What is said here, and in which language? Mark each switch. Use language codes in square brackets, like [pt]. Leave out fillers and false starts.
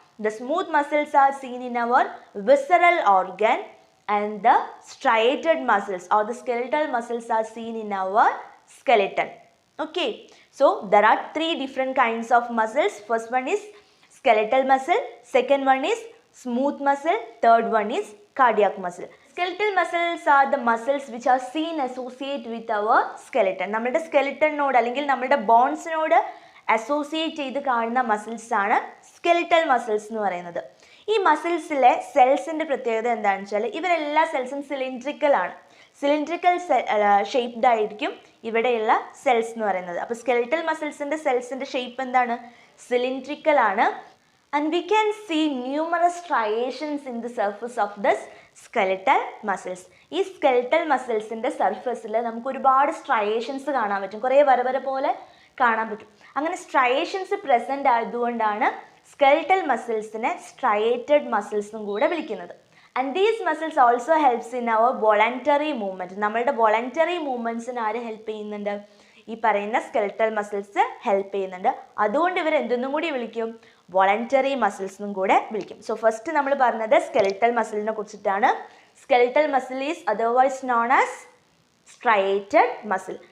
[en] The smooth muscles are seen in our visceral organ, and the striated muscles or the skeletal muscles are seen in our skeleton. Okay, so there are 3 different kinds of muscles. First one is skeletal muscle, second one is smooth muscle, third one is cardiac muscle. Skeletal muscles are the muscles which are seen associate with our skeleton. [ml] നമ്മുടെ skeletonനോട് അല്ലെങ്കിൽ നമ്മുടെ ബോൺസിനോട് associate ചെയ്ത് കാണുന്ന muscles ആണ് skeletal muscles എന്ന് പറയുന്നത്. ഈ മസിൽസിലെ സെൽസിൻ്റെ പ്രത്യേകത എന്താണെന്ന് വെച്ചാൽ ഇവരെല്ലാ സെൽസും സിലിണ്ട്രിക്കൽ ആണ്. സിലിണ്ട്രിക്കൽ ഷേപ്ഡ് ആയിരിക്കും ഇവിടെയുള്ള സെൽസ് എന്ന് പറയുന്നത്. അപ്പോൾ സ്കെലിറ്റൽ മസിൽസിൻ്റെ സെൽസിൻ്റെ ഷേപ്പ് എന്താണ്, സിലിണ്ട്രിക്കൽ ആണ്. [en] And we can see numerous striations in the surface of this skeletal muscles. [ml] ഈ സ്കെലിറ്റൽ മസിൽസിൻ്റെ സർഫസിൽ നമുക്ക് ഒരുപാട് സ്ട്രയേഷൻസ് കാണാൻ പറ്റും, കുറേ വര പോലെ കാണാൻ പറ്റും. അങ്ങനെ സ്ട്രയേഷൻസ് പ്രസൻറ്റ് ആയതുകൊണ്ടാണ് സ്കെലിറ്റൽ മസിൽസിനെ സ്ട്രയേറ്റഡ് മസിൽസ് എന്നും കൂടെ വിളിക്കുന്നത്. [en] And these muscles also helps in our voluntary movement. [ml] നമ്മളുടെ വോളണ്ടറി മൂവ്മെൻറ്റ്സിന് ആര് ഹെൽപ്പ് ചെയ്യുന്നുണ്ട്, ഈ പറയുന്ന സ്കെലിറ്റൽ മസിൽസ് ഹെൽപ്പ് ചെയ്യുന്നുണ്ട്. അതുകൊണ്ട് ഇവർ എന്തെന്നും കൂടി വിളിക്കും, വോളണ്ടറി മസിൽസ് എന്നും കൂടെ വിളിക്കും. സോ ഫസ്റ്റ് നമ്മൾ പറഞ്ഞത് സ്കെലിറ്റൽ മസിലിനെ കുറിച്ചിട്ടാണ്. [en] Skeletal muscle is otherwise known as striated muscle.